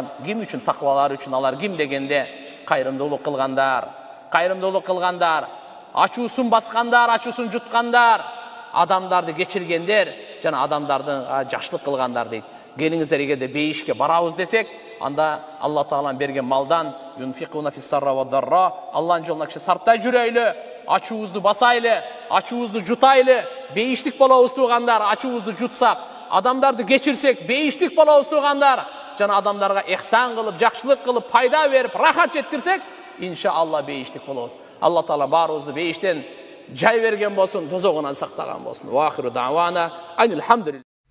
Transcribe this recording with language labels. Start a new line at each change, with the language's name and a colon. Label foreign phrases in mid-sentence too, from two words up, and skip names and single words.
Kyrgyz: Ким үчүн? Таквалар үчүн. Алар ким дегенде? Кайрымдуулук кылгандар, ачуусун баскандар, ачуусун жуткандар, адамдарды кечиргендер, жана адамдардын жакшылык кылгандар дейт. Келиңиздер, эгерде бейишке барабыз десек, анда Алла Таалам берген малдан
Arabic: ينفقون في السراء والضراء,
Kyrgyz: Алланын жолуна киши сарптай жүрөйлү, ачуубузду басайлы, ачуубузду жутайлы, бейиштик болобуз туугандар. Ачуубузду жутсак, адамдарды кечирсек, бейиштик болобуз туугандар. Жана адамдарга ихсан кылып, жакшылык кылып, пайда берип, рахат жеткирсек, иншаалла бейиштик болобуз. Алла Таала баарыбызды бейиштен жай берген болсун, дозогунан сактаган болсун.
Arabic: وآخر دعوانا أن الحمد لله.